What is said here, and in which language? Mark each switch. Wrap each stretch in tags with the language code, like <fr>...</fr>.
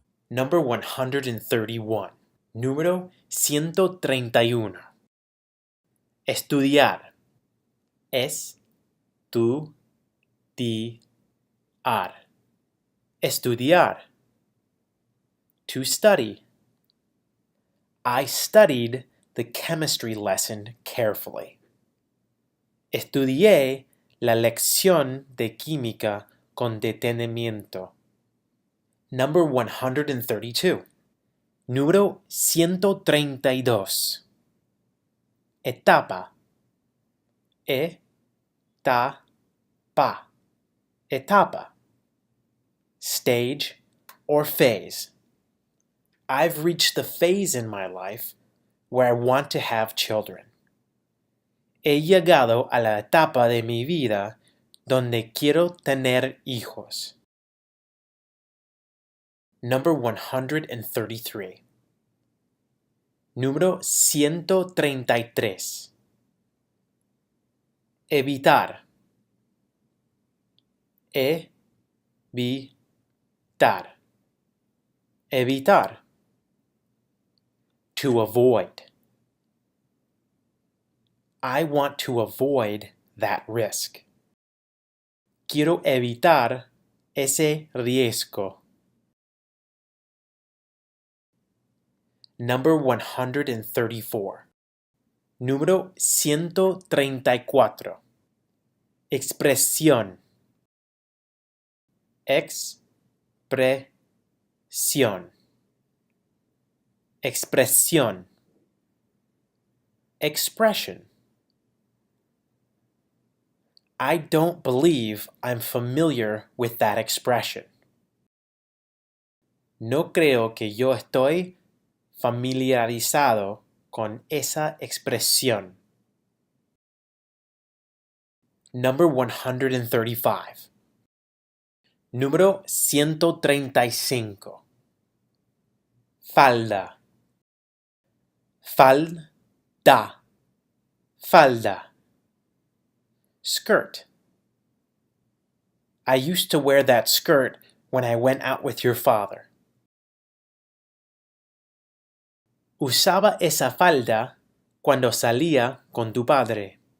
<en>Number 131.</en> <es>Número 131. Estudiar. Es-too-dee-ahr. Estudiar.</es> <en>To study. I studied the chemistry lesson carefully.</en> <es>Estudié la lección de química con detenimiento.</es> <en>Number 132.</en> <es>Número 132. Etapa. eh-tah-pah.</es> <en>Etapa. Stage or phase. I've reached the phase in my life where I want to have children.</en> <es>He llegado a la etapa de mi vida donde quiero tener hijos.</es> <en>Number 133.</en> <es>Número 133. Evitar. E-vee-tar. Evitar.</es> <en>To avoid. I want to avoid that risk.</en> <es>Quiero evitar ese riesgo.</es> <en>Number 134.</en> <es>Número 134. Expresión. Ex-pres-SYOHN. Expresión. Expression.</es> <en>I don't believe I'm familiar with that expression.</en> <es>No creo que yo estoy familiarizado con esa expresión.</es> <en>Number 135.</en> <es>Número 135. Falda. Fahl-dah. Falda. Skirt.</es> <en>I used to wear that skirt when I went out with your father.</en> <es>Usaba esa falda cuando salía con tu padre.</es>